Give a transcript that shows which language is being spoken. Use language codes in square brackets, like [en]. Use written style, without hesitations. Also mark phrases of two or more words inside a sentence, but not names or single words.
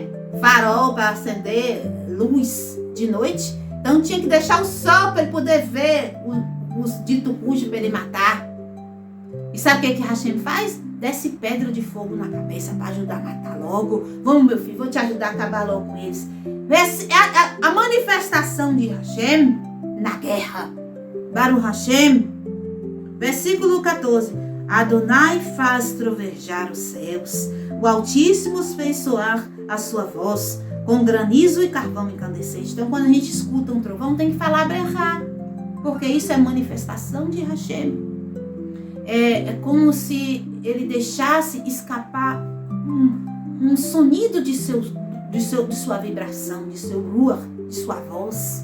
[pt] Farol para acender luz de noite, então tinha que deixar o sol para ele poder ver os dito cujo para ele matar. E sabe o que Hashem faz? Desce pedra de fogo na cabeça para ajudar a matar logo. Vamos, meu filho, vou te ajudar a acabar logo com eles. A manifestação de Hashem na guerra. [he] ברוך השם. [pt] Versículo 14. Adonai faz trovejar os céus. O Altíssimo fez soar a sua voz com granizo e carvão incandescente. Então, quando a gente escuta um trovão, tem que falar berrar, porque isso é manifestação de Hashem. É como se ele deixasse escapar um sonido de sua vibração, de seu ruach, de sua voz.